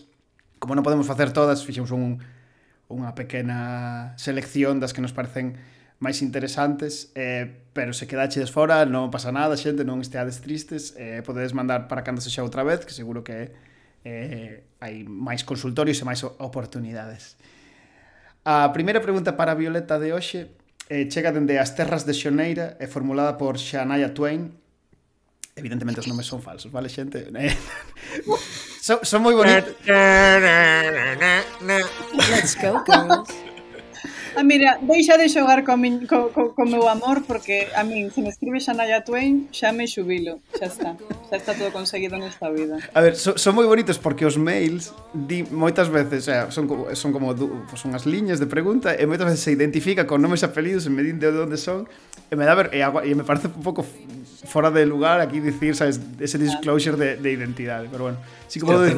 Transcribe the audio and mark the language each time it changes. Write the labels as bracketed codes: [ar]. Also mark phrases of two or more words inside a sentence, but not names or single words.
[gl] Como non podemos facer todas, fixemos unha pequena selección das que nos parecen máis interesantes, pero se quedachedes fora non pasa nada, xente, non esteades tristes, podedes mandar para cando sexa outra vez, que seguro que hai máis consultorios e máis oportunidades. A primeira pregunta para a Violeta de hoxe chega dende as terras de Xoneira e formulada por Shania Twain. Evidentemente os nomes son falsos, vale, xente? Son moi bonitos. [en] Let's go, girls. [gl] Mira, deixa de xogar co meu amor, porque a min, se me escribe Shania Twain, xa me xubilo, xa está todo conseguido nesta vida. A ver, son moi bonitos porque os mails moitas veces, son como unhas liñas de pregunta e moitas veces se identifica con nomes e apelidos e me din de onde son e me dá ver, e me parece un pouco fora de lugar aquí dicir, sabes, ese disclosure de identidade, pero bueno, sí que podo decir.